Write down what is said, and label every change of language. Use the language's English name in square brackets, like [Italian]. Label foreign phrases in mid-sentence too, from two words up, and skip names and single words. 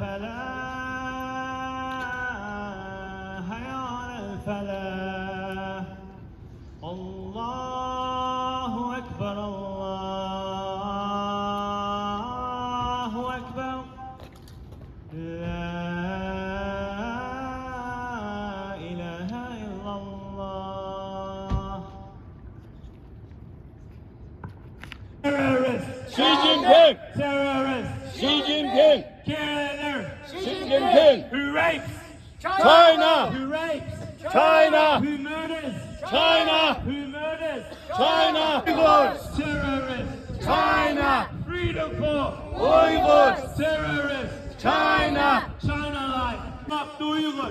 [Arabic] الفلاح حي على الفلاح الله أكبر الله أكبر لا إله إلا الله. [English] Terrorist! Xi Jinping! Terrorist! Xi Jinping! Killer! Xi Jinping! Who rapes? China! Who rapes? China! Who murders? China! Who murders? China! Uyghurs! Terrorist! China! Freedom for Uyghurs! terrorists! China! China life! Not Uyghurs!